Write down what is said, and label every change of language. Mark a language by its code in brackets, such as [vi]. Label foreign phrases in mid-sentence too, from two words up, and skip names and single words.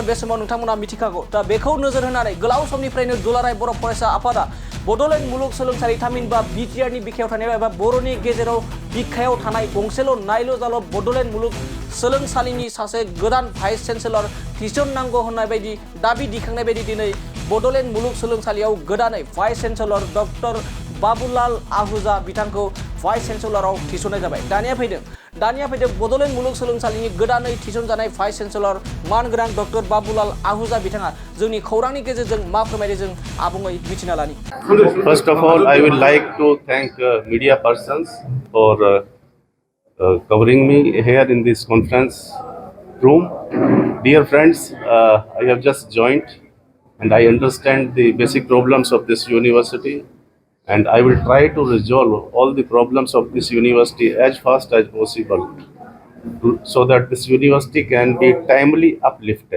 [brx] बे समाव नोंथांमोना मिथिखागौ। दा बेखौ नोजोर होनानै गोलाव समनिफ्रायनो दुलाराय बर' फरायसा आफादा बड'लेण्ड मुलुगसोलोंसालि थामहिनबा बिटिआरनि बिखायाव थानाय एबा बर'नि गेजेराव बिखायाव थानाय गंसेल' नायल' जाल' बड'लेण्ड मुलुगसोलोंसालिनि सासे गोदान [en] vice chancellor [brx] थिसननांगौ होननाय बायदि दाबि दिखांनाय बायदि दिनै बड'लेण्ड मुलुगसोलोंसालियाव गोदानै [en] vice chancellor [brx] डक्टर बाबुलाल आहूजा बिथांखौ [en] vice chancellor [brx] थिसननाय जाबाय। दानिया फैदों बड'लेण्ड मुलुगसोलोंसालिनि गोदानै थिसनजानाय [en] vice chancellor [brx] मानगोनां डक्टर बाबुलाल आहूजा बिथाङा जोंनि खौरांनि गेजेरजों मा फोरमायदों जों आबुङै मिथिना लानि। [en] First of all, I would like to thank media persons for covering me here in this conference room. Dear friends, I have just joined and I understand the basic problems of this university, and I will try to resolve all the problems of this university as fast as possible so that this university can be timely uplifted.